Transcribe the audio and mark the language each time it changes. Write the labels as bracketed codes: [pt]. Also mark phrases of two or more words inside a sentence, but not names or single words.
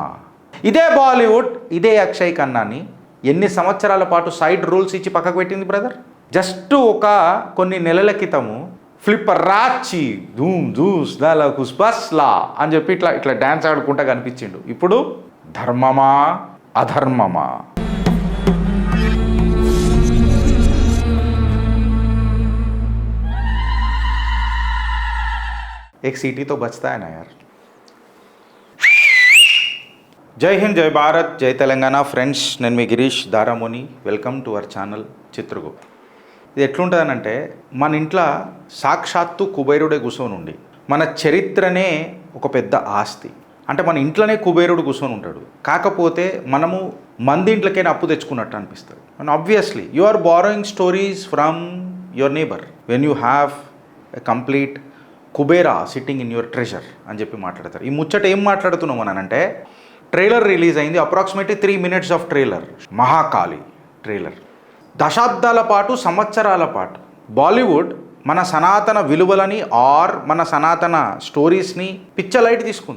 [te] ఇదే బాలీవుడ్ ఇదే అక్షయ్ ఖన్నాని ఎన్ని సంవత్సరాల పాటు [en] side roles [te] ఇచ్చి పక్కకు పెట్టింది బ్రదర్. జస్ట్ కొన్ని నెలల క్రితము ఫ్లిప్పర్ రాచి ధూమ్ ధూస్ దాలా కుస్బస్లా అని చెప్పి ఇట్లా ఇట్లా డ్యాన్స్ ఆడుకుంటా కనిపించిండు. ఇప్పుడు ధర్మమా అధర్మమా? [hi] एक सीटी तो बचता है ना यार. [te] జై హింద్, జై భారత్, జై తెలంగాణ. ఫ్రెండ్స్, నేను మీ గిరీష్ దారామోని. [en] welcome to our channel [te] చిత్రగు. ఇది ఎట్లుంటుందనంటే, మన ఇంట్లో సాక్షాత్తు కుబేరుడే కూర్చొని ఉండి మన చరిత్రనే ఒక పెద్ద ఆస్తి. అంటే మన ఇంట్లోనే కుబేరుడు కూర్చొని ఉంటాడు. కాకపోతే మనము మంది ఇంట్లోకైనా అప్పు తెచ్చుకున్నట్టు అనిపిస్తుంది. [en] and obviously you are borrowing stories from your neighbor when you have a complete Kubera sitting in your treasure [te] అని చెప్పి మాట్లాడతారు. ఈ ముచ్చట ఏం మాట్లాడుతున్నాం అని అంటే, [en] trailer release [te] అయింది. [en] approximately 3 minutes of trailer. [te] మహాకాళి ట్రైలర్. దశాబ్దాల పాటు, సంవత్సరాల పాటు బాలీవుడ్ మన సనాతన విలువలని ఆర్ మన సనాతన స్టోరీస్ని పిచ్చలైట్ తీసుకుంది.